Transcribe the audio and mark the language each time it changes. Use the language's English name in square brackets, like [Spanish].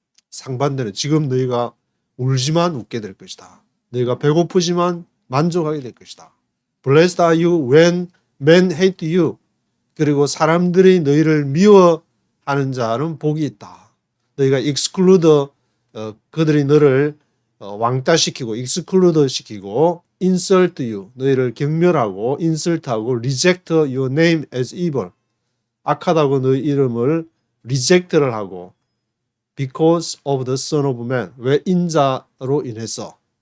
[Korean] 상반되는, 지금 너희가 울지만 웃게 될 것이다. 너희가 배고프지만 만족하게 될 것이다. [English] Blessed are you when men hate you. [Korean] 그리고 사람들이 너희를 미워하는 자는 복이 있다. 너희가 exclude 그들이 너를 왕따시키고 exclude 시키고 [English] insult you [Korean] 너희를 경멸하고 insult하고 [English] reject your name as evil [Korean] 악하다고 너희 이름을 reject를 하고 [English] because of the son of man [Korean] 왜 인자로 인해서